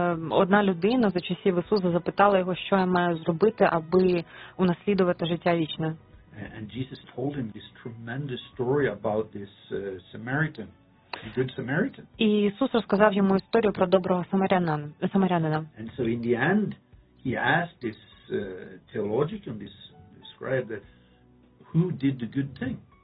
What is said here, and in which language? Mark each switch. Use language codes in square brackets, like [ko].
[uk] Одна людина за часів Ісуса запитала його, що я маю зробити, аби унаслідувати життя вічне. [en] And Jesus told him this tremendous story about this Samaritan, a good Samaritan. [uk] І Ісус розказав йому історію про доброго самарянина. [en] And so in the end, he asked this theologian, this scribe, who did the good thing?